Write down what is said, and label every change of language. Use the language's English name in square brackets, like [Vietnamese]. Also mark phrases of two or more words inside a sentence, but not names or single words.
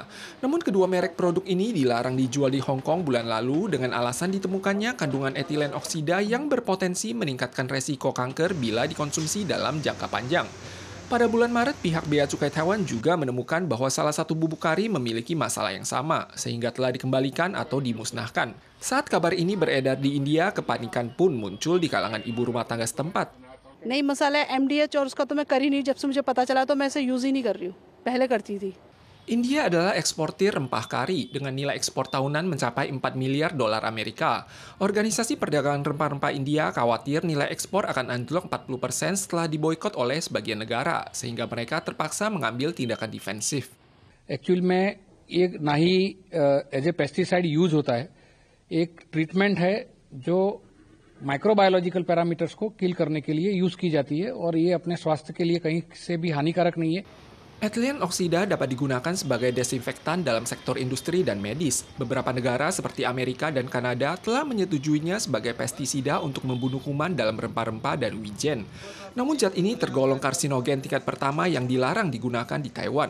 [Indonesian] Namun kedua merek produk ini dilarang dijual di Hong Kong bulan lalu dengan alasan ditemukannya kandungan etilen oksida yang berpotensi meningkatkan resiko kanker bila dikonsumsi dalam jangka panjang. Pada bulan Maret, pihak Bea Cukai Taiwan juga menemukan bahwa salah satu bumbu kari memiliki masalah yang sama, sehingga telah dikembalikan atau dimusnahkan. Saat kabar ini beredar di India, kepanikan pun muncul di kalangan ibu rumah tangga setempat. [Hindi] नई मसाला है MDH और उसका तो मैं करी नहीं, जब से मुझे पता चला तो मैं इसे यूज ही नहीं कर रही हूँ, पहले करती थी. [Indonesian] India adalah eksportir rempah kari dengan nilai ekspor tahunan mencapai 4 miliar dolar Amerika. Organisasi Perdagangan Rempah-Rempah India khawatir nilai ekspor akan anjlok 40% setelah diboikot oleh sebagian negara, sehingga mereka terpaksa mengambil tindakan defensif. [Hindi] एक्चुअल में एक ना ही [English] as a pesticide use [Hindi] होता है, एक ट्रीटमेंट है जो [English] microbiological parameters [Hindi] को किल करने के लिए यूज की जाती है और ये अपने स्वास्थ्य के लिए कहीं से भी हानिकारक नहीं है. [Indonesian] Etilen oksida dapat digunakan sebagai desinfektan dalam sektor industri dan medis. Beberapa negara seperti Amerika dan Kanada telah menyetujuinya sebagai pestisida untuk membunuh kuman dalam rempah-rempah dan wijen. Namun zat ini tergolong karsinogen tingkat pertama yang dilarang digunakan di Taiwan.